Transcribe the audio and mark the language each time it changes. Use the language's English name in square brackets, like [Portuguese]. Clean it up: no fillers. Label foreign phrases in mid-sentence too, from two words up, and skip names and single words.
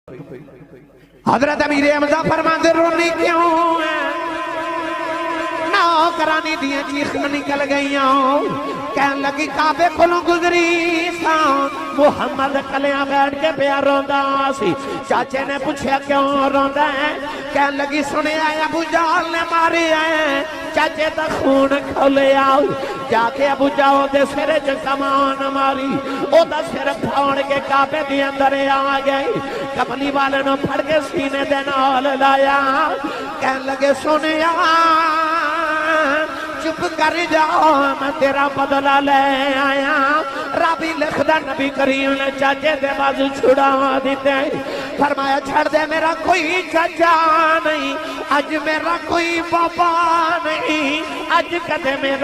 [Punjabi] حضرت امیر حمزہ فرماتے رونی کیوں ہے نوکرانی دیا چیخن نکل گئیاں کہن لگی کعبے کھلوں گزری ساں محمد کلیاں بیٹھ کے پیا روندا سی چاچے نے پوچھا کیوں روندا ہے کہن لگی سنے آئے ابو جہل نے مارے آئے چاچے تا خون کھولے آؤ جا کے ابو جہل دے سرے چ کمان ماری او دا سر پھاڑ کے کعبے دے اندر آ گئی کملی والے نو پھڑ کے سینے دے نال لایا کہن لگے سنے چپ کر جاؤ میں تیرا بدلہ لے آیا رابی لکھدا نبی کریم نے چاچے دے بازو چھڑا دیتے فرمایا چھڑ دے میرا کوئی چاچا نہیں آج میرا کوئی بابا نہیں آج کدے میرا